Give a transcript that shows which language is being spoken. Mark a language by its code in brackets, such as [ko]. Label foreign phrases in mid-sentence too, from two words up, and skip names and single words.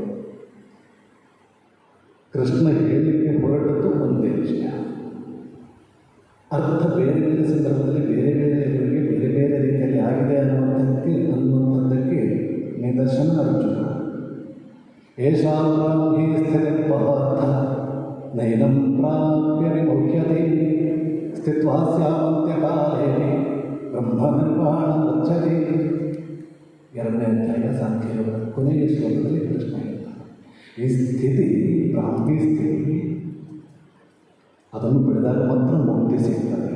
[kn] ಕೃಷ್ಣ ಹೇಳಲಿಕ್ಕೆ ಹೊರಟದ್ದು ಒಂದೇ ವಿಷಯ. ಅರ್ಥ ಬೇರೆ ಬೇರೆ ಸಂದರ್ಭದಲ್ಲಿ ಬೇರೆ ಬೇರೆ ಬೇರೆ ಬೇರೆ ರೀತಿಯಲ್ಲಿ ಆಗಿದೆ [sa] ಏಷಾಂ ಬ್ರಾಹ್ಮೀ ಸ್ಥಿತಿರ್ಪಾರ್ಥ ನೈನಂ ಪ್ರಾಪ್ಯ ವಿಮುಹ್ಯತೆ ಸ್ಥಿತ್ವಾ ಸ್ಯಾಮಂತ್ಯಕಾಲೇ ಬ್ರಹ್ಮನಿರ್ವಾಣ ಗಚ್ಚತಿ. [kn] ಎರಡನೇ ಅಧ್ಯಾಯ ಸಾಂಖ್ಯಯೋಗ ಕೊನೆಯ ಶ್ಲೋಕದಲ್ಲಿ ಕೃಷ್ಣ ಹೇಳ್ತಾನೆ, ಈ ಸ್ಥಿತಿ ಬ್ರಾಹ್ಮೀ ಸ್ಥಿತಿ, ಅದನ್ನು ಪಡೆದಾಗ ಮಾತ್ರ ಮುಕ್ತಿ ಸಿಗ್ತದೆ.